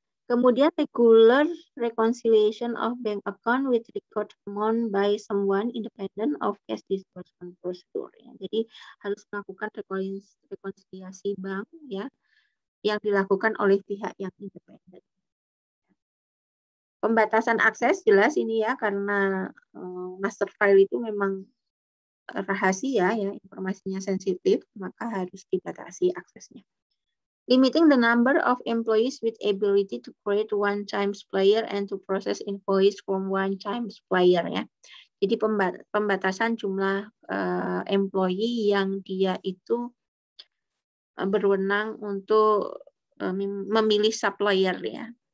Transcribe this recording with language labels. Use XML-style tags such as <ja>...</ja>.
<id>Kemudian</id> <en>regular reconciliation of bank account with record amount by someone independent of cash disbursement procedure.</en> <id>Ya. Jadi harus melakukan rekonsiliasi bank ya yang dilakukan oleh pihak yang independen. Pembatasan akses jelas ini ya karena master file itu memang rahasia ya, informasinya sensitif, maka harus dibatasi aksesnya.</id> <en>Limiting the number of employees with ability to create one-time supplier and to process invoice from one-time supplier ya.</en> <id>Jadi pembatasan jumlah employee yang dia itu berwenang untuk memilih supplier ya.</id>